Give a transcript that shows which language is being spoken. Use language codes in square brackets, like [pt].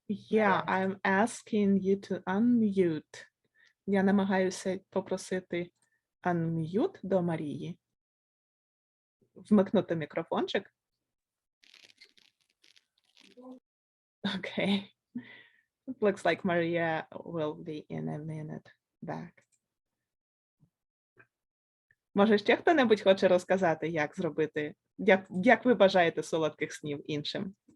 [en] Yeah, I'm asking you to unmute. [uk] Я намагаюся попросити unmute до Марії. Вмикнути мікрофончик. [en] Okay. It looks like Maria will be in a minute back. [uk] Може, ще хто-небудь хоче розказати, як зробити, як ви бажаєте солодких снів іншим?